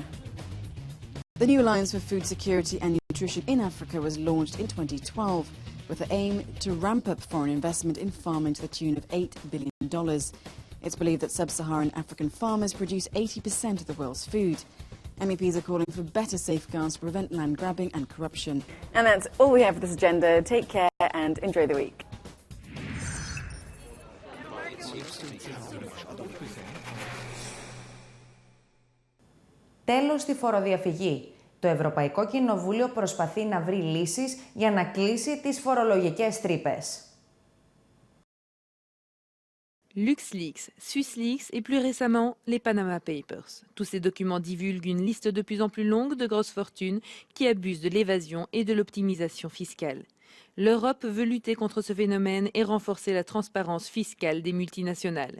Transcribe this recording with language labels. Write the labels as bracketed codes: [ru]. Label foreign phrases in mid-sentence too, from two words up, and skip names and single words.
[en] The new Alliance for Food Security and Nutrition in Africa was launched in 2012 with the aim to ramp up foreign investment in farming to the tune of $8 billion. It's believed that sub-Saharan African farmers produce 80% of the world's food. MEPs are calling for better safeguards to prevent land grabbing and corruption. And that's all we have for this agenda. Take care and enjoy the week. [el] Τέλος στη φοροδιαφυγή. Το Ευρωπαϊκό Κοινοβούλιο προσπαθεί να βρει λύσεις για να κλείσει τις φορολογικές τρύπες. [fr] LuxLeaks, SwissLeaks et plus récemment les Panama Papers. Tous ces documents divulguent une liste de plus en plus longue de grosses fortunes qui abusent de l'évasion et de l'optimisation fiscale. L'Europe veut lutter contre ce phénomène et renforcer la transparence fiscale des multinationales.